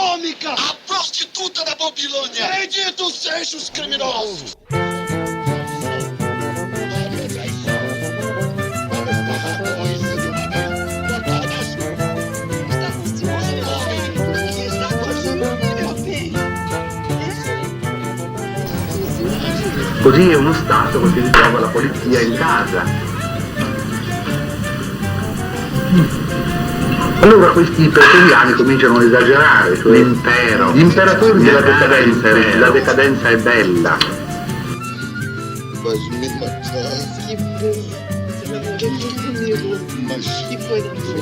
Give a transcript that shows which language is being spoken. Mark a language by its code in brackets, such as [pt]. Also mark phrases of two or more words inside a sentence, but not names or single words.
[pt] A prostituta da Babilônia! Bendito seja Fecha os criminosos! [it] Così è uno Stato, così ritrova la polizia in casa. Allora questi pretoriani cominciano ad esagerare, cioè l'impero, gli imperatori della decadenza, la decadenza è bella. [pt] Mas me matar. Que bom. Você vai morrer junto comigo. Mas Que coisa boa.